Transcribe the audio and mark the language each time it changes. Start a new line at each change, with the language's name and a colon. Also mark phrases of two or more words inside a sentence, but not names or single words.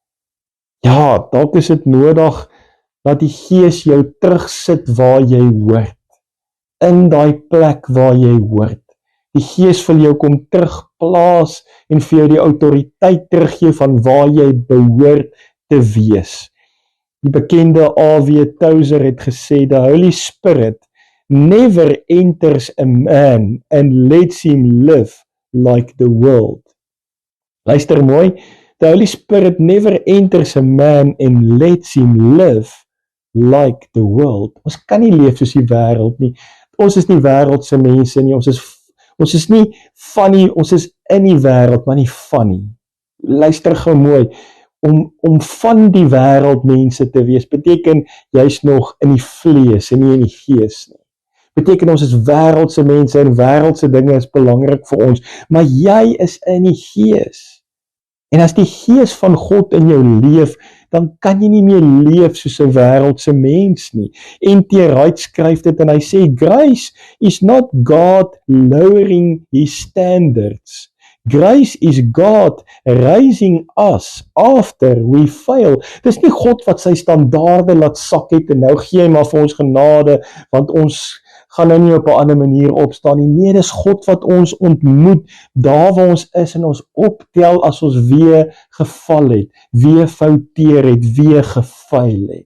Afrikaans: Ja, dalk is dit nodig, dat die Gees jou terugsit waar jy hoort, in daai plek waar jy hoort. Die Gees wil jou kom terugplaas, en vir jou die autoriteit teruggee, van waar jy behoort te wees. Die bekende A.W. Tozer het gesê,
English: the Holy Spirit never enters a man and lets him live like the world.
Afrikaans: Luister mooi,
English: the Holy Spirit never enters a man and lets him live like the world.
Afrikaans: Ons kan nie leef soos die wêreld nie. Ons is nie wêreldse mense nie, ons is nie van nie, ons is in die wêreld, maar nie van nie. Luister gou mooi, om van die wêreld mense te wees, beteken jy's nog in die vlees en nie in die gees nie. Beteken ons is wêreldse mense en wêreldse dinge is belangrik vir ons, maar jy is in die gees. En as die gees van God in jou leef, dan kan jy nie meer leef soos 'n wêreldse mens nie. N.T. Wright skryf dit en hy sê,
English: grace is not God lowering his standards. Grace is God raising us after we fail.
Afrikaans: Dis nie God wat sy standaarde laat sak het en nou gee hy maar vir ons genade, want ons gaan nou nie op 'n ander manier opstaan nie. Nee, dis God wat ons ontmoet, daar waar ons is en ons optel as ons weer geval het, weer fouteer het, weer gefaal het.